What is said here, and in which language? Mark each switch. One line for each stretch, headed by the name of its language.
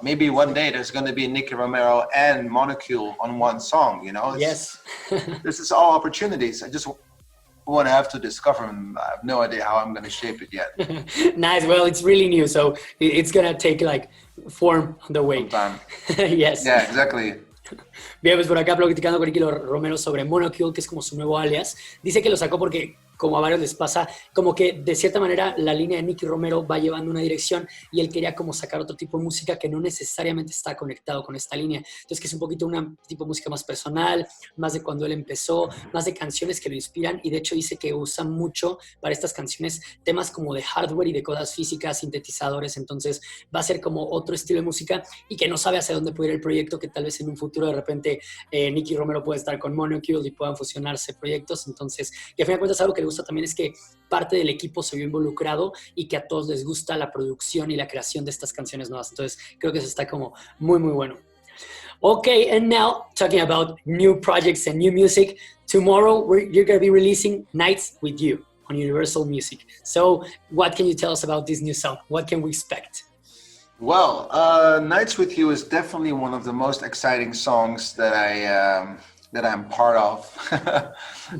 English: Maybe one day there's going to be Nicky Romero and Monocule on one song, Yes. This is all opportunities. I just want to have to discover them. I have no idea how I'm going to shape it yet. Nice. Well, it's really new, so it's going to take like form on the way. Sometime. Yes. Yeah, exactly.
Spanish: Bien, pues por acá platicando con Nicky Romero sobre Monocule, que es como su nuevo alias. Dice que lo sacó porque como a varios les pasa, como que de cierta manera la línea de Nicky Romero va llevando una dirección y él quería como sacar otro tipo de música que no necesariamente está conectado con esta línea. Entonces que es un poquito una tipo de música más personal, más de cuando él empezó, más de canciones que lo inspiran y de hecho dice que usa mucho para estas canciones temas como de hardware y de cosas físicas, sintetizadores, entonces va a ser como otro estilo de música y que no sabe hacia dónde puede ir el proyecto, que tal vez en un futuro de repente Nicky Romero puede estar con Monocule y puedan fusionarse proyectos, entonces, y a fin de cuentas algo que le gusta también es que parte del equipo se vio involucrado y que a todos les gusta la producción y la creación de estas canciones nuevas, entonces creo que eso está como muy muy bueno.
English: Okay, and now talking about new projects and new music, tomorrow you're going to be releasing Nights With You on Universal Music. So what can you tell us about this new song? What can we expect? Well, Nights With You is definitely one of the most exciting songs that I'm part of.